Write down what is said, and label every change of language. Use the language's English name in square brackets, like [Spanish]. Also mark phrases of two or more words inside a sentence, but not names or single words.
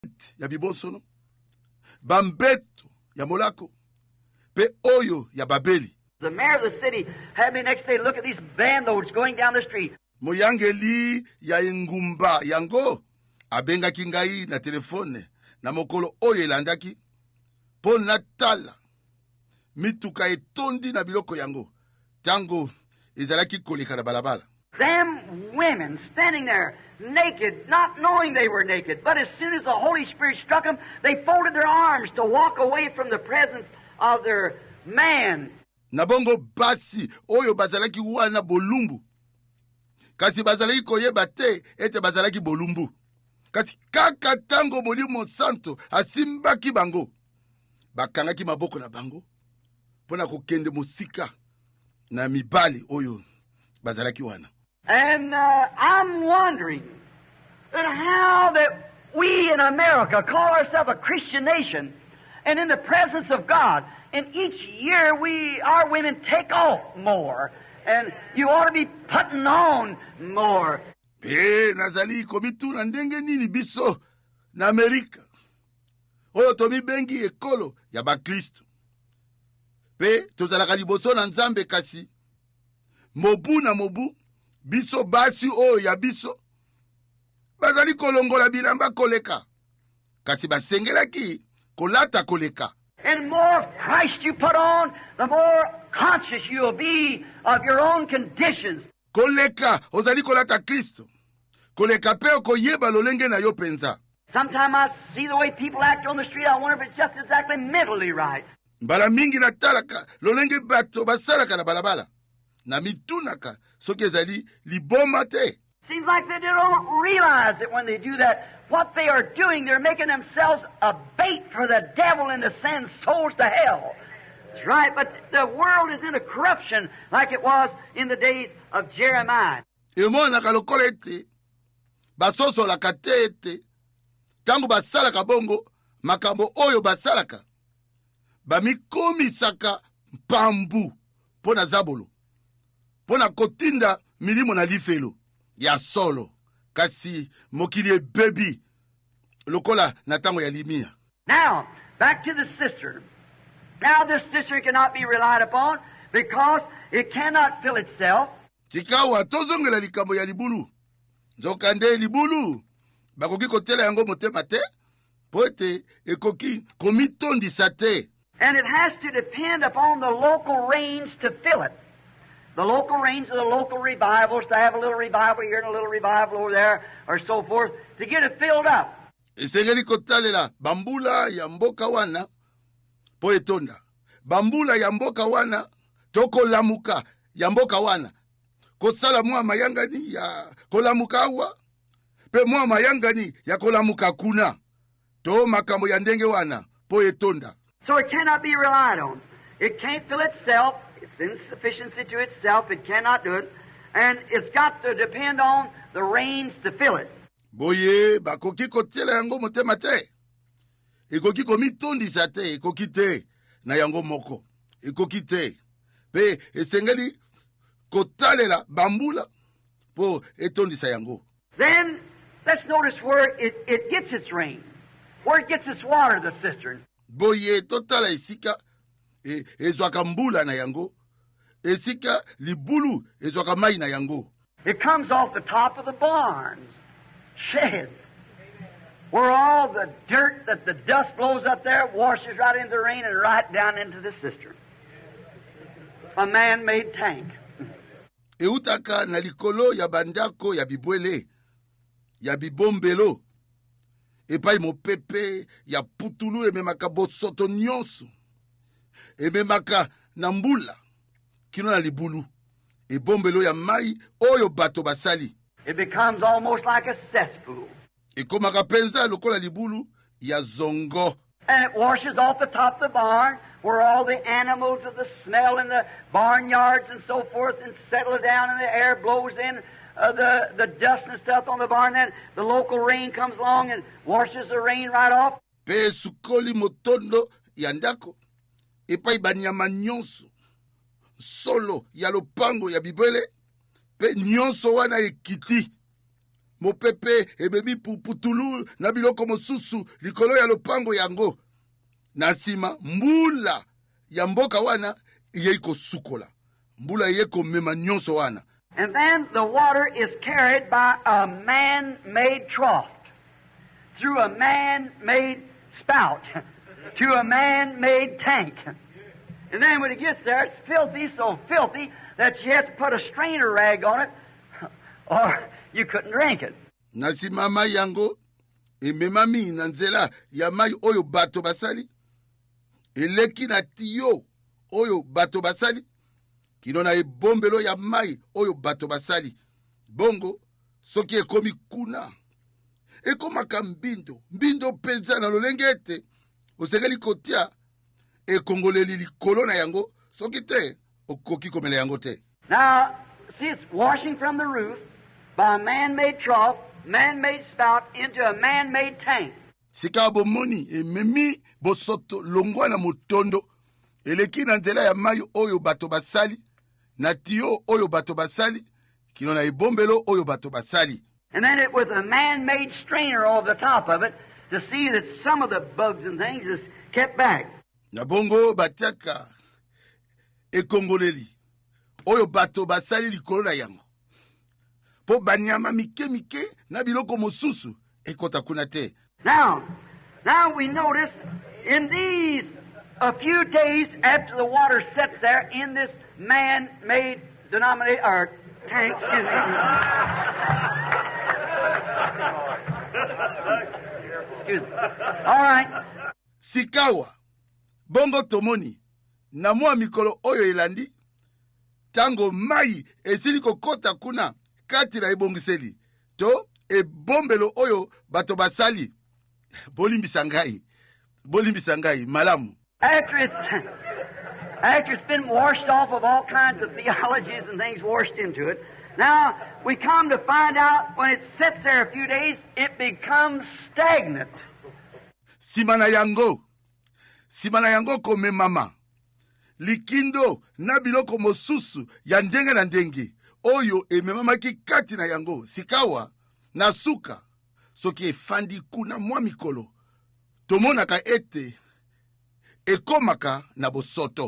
[Lingala] ya bibosono, bambeto ya molako, pe oyo ya babeli. [English] The mayor of the city had me next day look at these van loads going down the street. [Lingala] Moyangeli ya engumba yango abengaki ngai na telefone na mokolo oyo elandaki po natala mituka etondi na biloko yango tango ezalaki koleka na balabala. [English] Them women standing there naked, not knowing they were naked, but as soon as the Holy Spirit struck them, they folded their arms to walk away from the presence of their man. [Lingala] Nabongo basi oyo bazalaki wana bolumbu, kasi bazalaki koyeba te ete bazalaki bolumbu, kasi kaka tango Molimo Santo asimbaki bango, bakangaki maboko na bango pona kokende musika na mibali oyo bazalaki wana. [English] And I'm wondering how that we in America call ourselves a Christian nation, and in the presence of God, and each year our women take off more, and you ought to be putting on more. [Lingala] Nazali komitu na ndenge nini biso na Amerika oyo tomi bengi ekolo ya bakristo, pe tozalaka liboso na Nzambe, kasi mobu na mobu biso basi oyo ya biso bazali kolongola bilamba koleka, kasi basengelaki kolata koleka. [English] And the more of Christ you put on, the more conscious you'll be of your own conditions. [Lingala] Koleka ozali kolata Kristo, koleka pe koyeba lolenge na yo penza. [English] Sometimes I see the way people act on the street, I wonder if it's just exactly mentally right. [Lingala] Mbala mingi natalaka lolenge bato basalaka na balabala, na mitunaka soki ezali liboma te. [English] Seems like they don't realize that when they do that, what they are doing, they're making themselves a bait for the devil and to send souls to hell. That's right, but the world is in a corruption like it was in the days of Jeremiah. [Lingala] Emonaka lokola ete basosolaka te ete tango basalaka bongo makambo oyo basalaka bamikomisaka mpambu pona zabolo, pona kotinda milimo na lifelo ya solo, kasi mokili bebi lokola na tango ya limia. [English] Now, back to the cistern. Now this cistern cannot be relied upon because it cannot fill itself. [Lingala] Tikawa tozongela likambo ya libulu. Nzokande libulu bakoki kotela yango motema te, poete ekoki komitondisa te. [English] And it has to depend upon the local rains to fill it. The local rains of the local revivals, to have a little revival here and a little revival over there, or so forth, to get it filled up. [Lingala] Esengeli kotalela bambula ya mboka wana po etonda. Bambula ya mboka wana toko lamuka ya mboka wana. Kosala mwa mayangani ya kolamuka awa, pe mwa mayangani ya kolamuka kuna. To makambo ya ndenge wana po etonda. [English] So it cannot be relied on. It can't fill itself. It's insufficiency to itself. It cannot do it. And it's got to depend on the rains to fill it. [Lingala] Boye, bakoki kotela yango motema te. Ekoki komitondisa te, ekoki te na yango moko. Ekoki te. Pe esengeli kotalela bambula po etondisa yango. [English] Then, let's notice where it gets its rain. Where it gets its water, the cistern. [Lingala] Boye, totala esika ezwaka mbula na yango. Esika libulu ezwaka mai na yango. [English] It comes off the top of the barns, sheds, where all the dirt that the dust blows up there washes right into the rain and right down into the cistern. A man-made tank. [Lingala] Eutaka na likolo ya bandako ya bibwele, ya bibombelo, epai mopepe ya putulu ememaka bosoto nyonso, ememaka na mbula kino na libulu, ebombelo ya mai oyo bato basali. [English] It becomes almost like a cesspool. [Lingala] Ekomaka penza lokola libulu ya zongo. [English] And it washes off the top of the barn, where all the animals of the smell in the barnyards and so forth, and settle down, and the air blows in the dust and stuff on the barn. Then the local rain comes along and washes the rain right off. [Lingala] Pe sukoli motondo ya ndako, epai banyama nyonso, solo ya lopango ya bibwele, pe nyonso wana ekiti, mopepe ebebi putulu na biloko mosusu likolo ya lopango yango. Na nsima mbula ya mboka wana ye kosukola, mbula ye komema nyonso wana. [English] And then the water is carried by a man-made trough, through a man-made spout, to a man-made tank. And then when it gets there, it's filthy, so filthy that you have to put a strainer rag on it, or you couldn't drink it. [Lingala] Nasima mai yango ememami na nzela ya mai oyo bato basali, eleki na tiyo oyo bato basali, kino na ebombelo ya mai oyo bato basali. Bongo soki ekomi kuna, ekomaka mbindo penza na lolenge ete osengeli kotia ekongoleli likolo na yango, soki te okoki komela yango te. [English] Now, see, it's washing from the roof by a man-made trough, man-made spout, into a man-made tank. [Lingala] Sika bomoni ememi bosoto longwa na motondo, eleki na nzela ya mai oyo bato basali, na tiyo oyo bato basali, kino na ebombelo oyo bato basali. [English] And then it with a man-made strainer over the top of it to see that some of the bugs and things is kept back. [Lingala] Na bongo batiaka ekongoleli oyo bato basali likolo na yango, po banyama mike na biloko mosusu ekota kuna te. [English] Now we notice in these a few days after the water sets there in this man-made denominator or tank, excuse me. Excuse me. All right. [Lingala] Sikawa bongo tomoni na mwa mikolo oyo elandi, tango mai esili kokota kuna kati na ebongiseli to ebombelo oyo bato basali. Bolimbisa ngai malamu. [English] After it's been washed off of all kinds of theologies and things washed into it, now we come to find out when it sits there a few days, it becomes stagnant. [Lingala] Simana yango kome mama likindo na biloko mosusu ya ndenge na ndenge oyo ememamaki kati na yango. Sikawa na suka soki efandi kuna mwa mikolo, tomonaka ete ekomaka na bosoto.